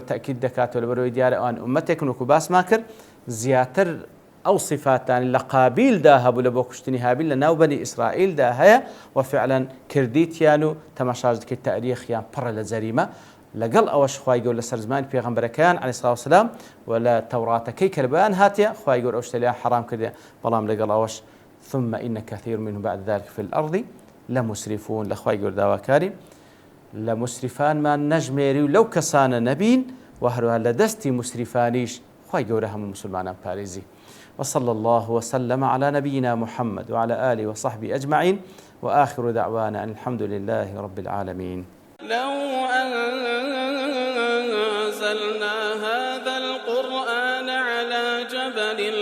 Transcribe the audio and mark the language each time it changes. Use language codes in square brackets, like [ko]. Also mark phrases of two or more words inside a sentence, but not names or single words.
[ckb] تەکید دەکاتەوە لەبەرەوەی دیارە ئەوان ئومەتێکن وەکو باسمان کرد زیاتر ئەو صفاتان لە قابیلدا هەبوو لە بۆ کوشتنی هابیل لە ناو بەنی ئیسرائیلدا هەیە و فعلا کردیتیان و تەماشاش دەکەیت تاریخیان پڕە لە جەریمە لەگەڵ ئەوەش خواي گەورە لەسەر زمانی پێغەمبەرەکان عەلەیهی سڵاو وسەلام و لە تەوراتەکەی کە بەیان هاتیە خواي گەورە ئەو شتە لێیان حەرام کردێ بەڵام لەگەڵ ئەوەش [ar] ثم إن كثير منهم بعد ذلك في الأرض لمسرفون [ckb] لخواي گەورە داواکاری لە مسرفانمان نەژمێری و لەو کەسانە نەبین و هەروەها لە دەستی مسرفانیش خواي گەورە هەموو مسلمانان پارێزی [ar] وصلى الله وسلم على نبينا محمد وعلى آله وصحبه أجمعين وآخر دعوانا أن الحمد لله رب العالمين لو أنزلنا هذا القرآن على جبل